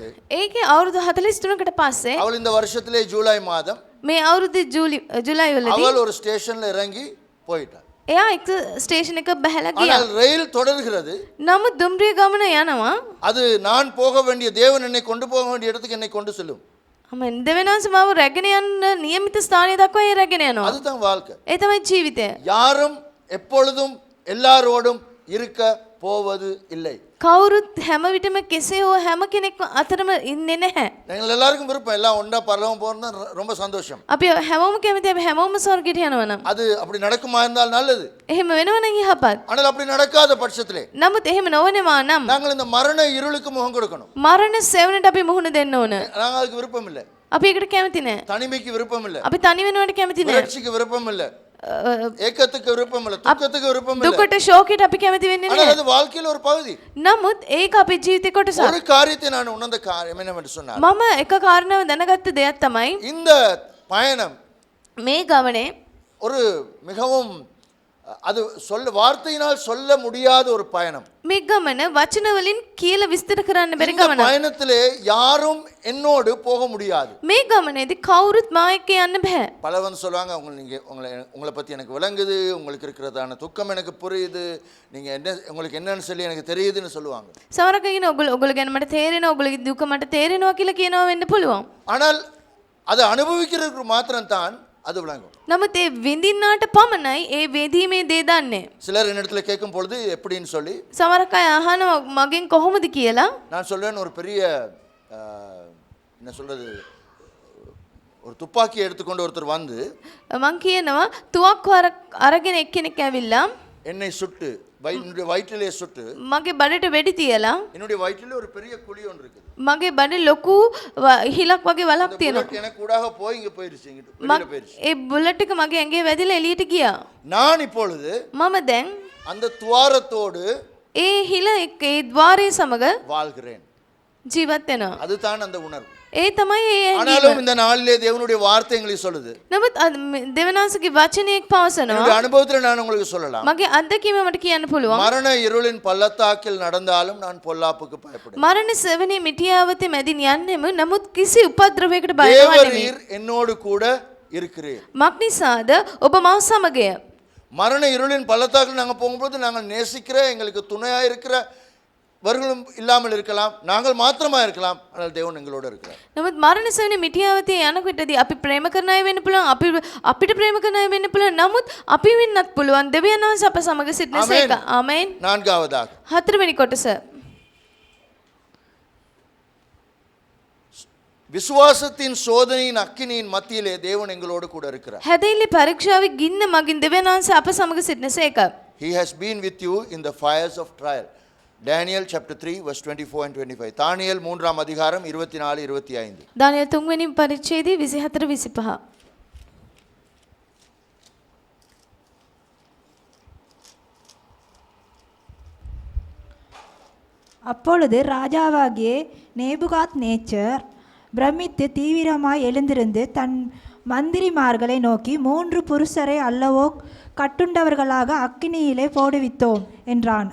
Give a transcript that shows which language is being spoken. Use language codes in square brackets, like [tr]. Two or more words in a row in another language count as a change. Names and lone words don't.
[si] ඒකේ අවුරුදු 43කට පස්සේ [ta] அவள் இந்த வருஷத்திலே ஜூலை மாதம் [si] මේ අවුරුද්දේ ජුලයි වලදී [ta] அவள் ஒரு ஸ்டேஷன்ல இறங்கி போயிட்டாள். [si] එයා එක ස්ටේෂන් එක බහැලා ගියා. [ta] ஆனால் ரயில் தொடர்கிறது. [si] නමුත් දුම්රිය ගමන යනවා. [ta] அது நான் போக வேண்டிய தேவன் என்னை கொண்டு போக வேண்டிய இடத்துக்கு என்னை கொண்டு செல்லும். [si] ආමෙන්. දෙවියන්වහන්සේ මාව රැගෙන යන්න නියමිත ස්ථානය දක්වා ඒ රැගෙන යනවා. [ta] அதுதான் வாழ்க்கை. [si] ඒ තමයි ජීවිතය. [ta] யாரும் எப்பொழுதும் எல்லாரோடும் இருக்க போவது இல்லை. [si] කවුරුත් හැම විටම කෙසේ හෝ හැම කෙනෙක්ම අතරම ඉන්නේ නැහැ. [ta] எங்கள் எல்லாருக்கும் விருப்பம் எல்லாம் ஒன்றா பரலோகம் போறதுனா ரொம்ப சந்தோஷம். [si] අපි හැමෝම කැමති අපි හැමෝම ස්වර්ගයට යනවා නම්. [ta] அது அப்படி நடக்குமா இருந்தால் நல்லது. [si] එහෙම වෙනව නම් යහපත්. [ta] ஆனால் அப்படி நடக்காத பட்சத்திலே [si] නමුත් එහෙම නොවනවා නම් [ta] நாங்கள் இந்த மரண இருளுக்கு முகம் கொடுக்கணும். [si] මරණ සෙවණට අපි මුහුණ දෙන්න ඕන. [ta] நாங்கள் அதுக்கு விருப்பம் இல்லை. [si] අපි ඒකට කැමති නැහැ. [ta] தனிமைக்கு விருப்பம் இல்லை. [si] අපි තනි වෙනවට කැමති නැහැ. [ta] விரட்சிக்கு விருப்பம் இல்லை. ஏக்கத்துக்கு விருப்பம் இல்லை. துக்கத்துக்கு விருப்பம் இல்லை. [si] දුකට ශෝකයට අපි කැමති වෙන්නේ [ta] ஆனால் [si] නැහැ. [ta] அது வாழ்க்கையில ஒரு பகுதி. [si] නමුත් ඒක අපේ ජීවිතේ කොටසක්. [ta] ஒரு காரியத்தை நான் உணர்ந்த காரியம் என்னவென்று சொன்னார். [si] මම එක කාරණාව දැනගත්ත දෙයක් තමයි [ta] இந்த பயணம் [si] මේ ගමනේ [ta] ஒரு மிகவும் அது வார்த்தையினால் சொல்ல முடியாத ஒரு பயணம். [si] මේ ගමන වචන වලින් කියලා විස්තර කරන්න බැරි [ta] இந்த [si] ගමනක්. [ta] பயணத்திலே யாரும் என்னோடு போக முடியாது. [si] මේ ගමනේදී කවුරුත් මා එක්ක යන්න බෑ. [ta] பலர் வந்து சொல்லுவாங்க, உங்களை பற்றி எனக்கு விளங்குது, உங்களுக்கு இருக்கிறதான துக்கம் எனக்கு புரியுது, நீங்கள் என்ன உங்களுக்கு என்னன்னு சொல்லி எனக்கு தெரியுதுன்னு சொல்லுவாங்க. [si] සමහරක් කියන ඔගොල්ලෝ ගැන මට තේරෙනවා, ඔගොල්ලෝගේ දුක මට තේරෙනවා කියලා කියනවා වෙන්න පුළුවන්. [ta] ஆனால் அதை அனுபவிக்கிறதுக்கு மாத்திரம்தான் அது விளங்கும். [si] නමුත් ඒ විඳින්නාට පමණයි ඒ වේදීමේ දේ දන්නේ. [ta] சிலர் என்னிடத்துல கேட்கும் பொழுது எப்படின்னு சொல்லி [si] සමහරක් අය අහනවා මගෙන් කොහොමද කියලා. [ta] நான் சொல்வேன், ஒரு பெரிய என்ன சொல்றது, ஒரு துப்பாக்கி எடுத்துக்கொண்டு ஒருத்தர் வந்து [si] මං කියනවා තුවක්කු අරගෙන එක්කෙනෙක් ඇවිල්ලා [ta] என்னை சுட்டு என்னுடைய வயிற்றிலே சுட்டு [si] මගේ බඩට වෙඩි තියලා [ta] என்னுடைய வயிற்றிலே ஒரு பெரிய குழி ஒன்று இருக்குது. [si] මගේ බඩේ ලොකු හිලක් වගේ වලක් තියෙනවා. [ta] எனக்கு கூடாக போய் இங்க போயிருச்சு, இங்க வெளியில போயிருச்சு. [si] ඒ බුලට් එක මගේ ඇඟේ වැදිලා එළියට ගියා. [ta] நான் இப்பொழுது [si] මම දැන් [ta] அந்த துவாரத்தோடு [si] ඒ හිල එක්ක ඒ ద్వාරයේ සමග [ta] வாழ்கிறேன். [si] ජීවත් වෙනවා. [ta] அதுதான் அந்த உணர்வு. [si] ඒ තමයි ඒ ඇඟීම. [ta] ஆனாலும் இந்த நாளிலே தேவனுடைய வார்த்தை எங்களுக்கு சொல்லுது. [si] නමුත් දෙවනාසගේ වචනයක් පවසනවා. [ta] என்னுடைய அனுபவத்துல நான் உங்களுக்கு சொல்லலாம். [si] මගේ අත්දැකීම මට කියන්න පුළුවන්. [ta] மரண இருளின் பள்ளத்தாக்கில் நடந்தாலும் நான் பொல்லாப்புக்கு பயப்படுவேன். [si] මරණ සෙවණේ මිටියාවතේ මැදින් යන්නෙම නමුත් කිසි උපද්‍රවයකට බය නොවන්නේ. [ta] தேவரீர் என்னோடு கூட இருக்கிறீர். [si] මක්නිසාද ඔබ මා සමගය. [ta] மரண இருளின் பள்ளத்தாக்கில் நாங்கள் போகும்போது நாங்கள் நேசிக்கிற எங்களுக்கு துணையா இருக்கிறவர்களும் இல்லாமல் இருக்கலாம், நாங்கள் மாத்திரமா இருக்கலாம், ஆனால் தேவன் எங்களோட இருக்கிறார். [si] නමුත් මරණ සෙවණේ මිටියාවතේ යනකොටදී අපි ප්‍රේම කරන අය වෙන්න පුළුවන්, අපිට ප්‍රේම කරන අය වෙන්න පුළුවන්. නමුත් අපි වෙන්නත් පුළුවන් දෙවියන් වහන්සේ අප සමග සිටින සේක. ආමේන්. [ta] நான்காவதாக [si] හතරවෙනි කොටස. [ta] விசுவாசத்தின் சோதனையின் அக்கினியின் மத்தியிலே தேவன் எங்களோடு கூட இருக்கிறார். [si] හැදෙල්ලේ පරීක්ෂාවේ ගින්න මගින් දෙවියන් වහන්සේ අප සමග සිටින සේක. [en] He has been with you in the fires of trial. Daniel chapter 3 verse 24 and 25. [ta] தானியேல் 3ஆம் அதிகாரம் 24 25. [si] දානියල් 3 වෙනි පරිච්ඡේදයේ 24 25. [ta] அப்பொழுது ராஜாவாகிய நேபுகாத் நேச்சர் பிரமித்து தீவிரமாய் எழுந்திருந்து தன் மந்திரிமார்களை நோக்கி, 3 புருஷரை அல்லவோ கட்டுண்டவர்களாக அக்கினியிலே போடுவித்தோம் என்றான்.